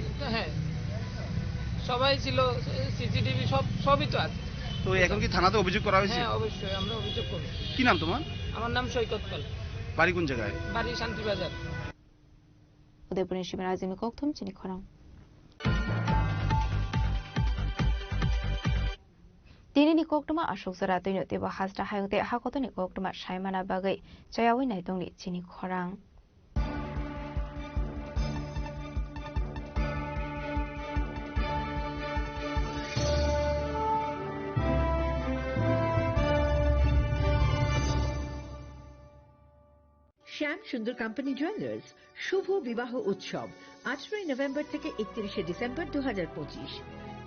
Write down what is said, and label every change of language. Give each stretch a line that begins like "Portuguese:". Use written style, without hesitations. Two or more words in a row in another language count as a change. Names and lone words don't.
Bangla: হ্যাঁ সবাই ছিল, সিসিটিভি সবই তো আছে। তো এখন কি থানাতে অভিযোগ করা হয়েছে? হ্যাঁ অবশ্যই আমরা অভিযোগ করব। কি নাম তোমার? আমার নাম সৈকত পাল। বাড়ি কোন জায়গায়? বাড়ি শান্তিবাজার।
Kok Borok: উদয়পুরের শিবির আজমি কক্তম চিনি খরাং दिनैनि कक्तमा अशोक जरा दैनो देबा हाजरा हायंते हाकतनि कक्तमा सायमाना बागै जयावै नायदंनि चिनि खरां
Bangla: শ্যাম সুন্দর কোম্পানি জুয়েলার্স শুভ বিবাহ উৎসব 18 নভেম্বর থেকে 31 ডিসেম্বর 2025।